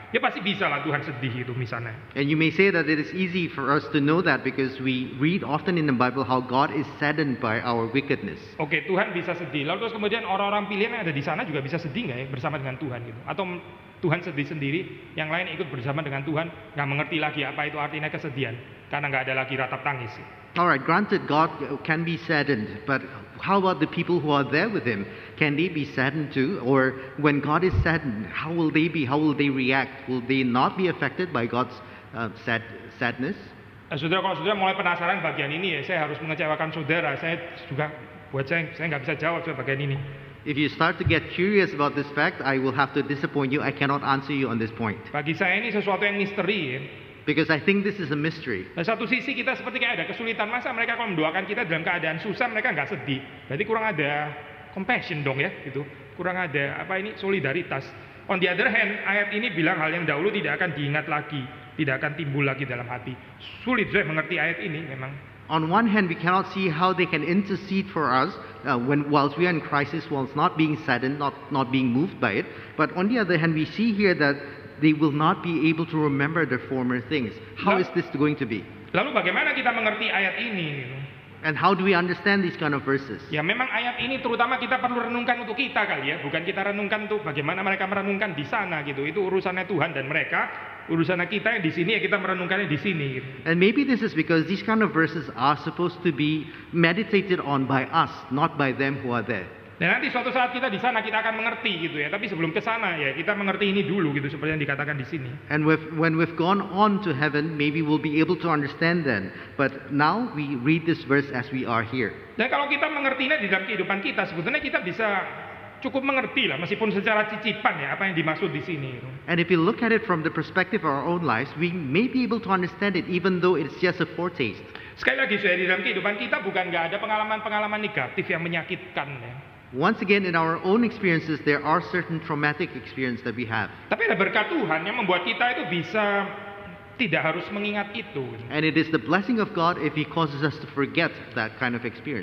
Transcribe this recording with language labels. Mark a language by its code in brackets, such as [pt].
[id] Ya pasti bisa lah Tuhan sedih itu misalnya. [en] And you may say that it is easy for us to know that because we read often in the Bible how God is saddened by our wickedness. [id] Oke, Tuhan bisa sedih. Lalu terus kemudian orang-orang pilihan yang ada di sana juga bisa sedih nggak ya bersama dengan Tuhan gitu? Atau Tuhan sedih sendiri, yang lain ikut bersama dengan Tuhan, nggak mengerti lagi apa itu artinya kesedihan, karena nggak ada lagi ratap tangis. [en] Alright, granted God can be saddened, but how about the people who are there with Him? Can they be saddened too? Or when God is saddened, how will they be? How will they react? Will they not be affected by God's sadness? [id] Saudara, kalau saudara mulai penasaran bagian ini ya, saya harus mengecewakan saudara. Saya juga buat saya nggak bisa jawab soal bagian ini. [en] If you start to get curious about this fact, I will have to disappoint you. I cannot answer you on this point. [id] Bagi saya ini sesuatu yang misteri ya. [en] Because I think this is a mystery. [id] Nah, satu sisi kita seperti kayak ada kesulitan, masa mereka kalau mendoakan kita dalam keadaan susah mereka nggak sedih, berarti kurang ada compassion dong ya, gitu. Kurang ada solidaritas. [en] On the other hand, [id] ayat ini bilang hal yang dahulu tidak akan diingat lagi, tidak akan timbul lagi dalam hati. Sulit saya mengerti ayat ini memang. [en] On one hand, we cannot see how they can intercede for us whilst we are in crisis, whilst not being saddened, not being moved by it. But on the other hand, we see here that they will not be able to remember their former things. How is this going to be? [id] Lalu bagaimana kita mengerti ayat ini? Gitu? [en] And how do we understand these kind of verses? [id] Ya memang ayat ini terutama kita perlu renungkan untuk kita kali ya, bukan kita renungkan untuk bagaimana mereka merenungkan di sana gitu. Itu urusannya Tuhan dan mereka, urusannya kita yang di sini ya kita merenungkannya di sini. Gitu. [en] And maybe this is because these kind of verses are supposed to be meditated on by us, not by them who are there. [id] Dan nanti suatu saat kita di sana kita akan mengerti gitu ya. Tapi sebelum ke sana ya kita mengerti ini dulu gitu seperti yang dikatakan di sini. [en] And when we've gone on to heaven, maybe we'll be able to understand then. But now we read this verse as we are here. [id] Dan kalau kita mengertinya di dalam kehidupan kita, sebetulnya kita bisa cukup mengerti lah meskipun secara cicipan ya apa yang dimaksud di sini. Gitu. [en] And if you look at it from the perspective of our own lives, we may be able to understand it even though it's just a foretaste. [id] Sekali lagi saya di dalam kehidupan kita bukan nggak ada pengalaman-pengalaman negatif yang menyakitkan ya. [en] Once again, in our own experiences, there are certain traumatic experiences that we have. [id] Tapi ada berkat Tuhan yang membuat kita itu bisa tidak harus mengingat itu. [en] And it is the blessing of God if He causes us to forget that kind of experience.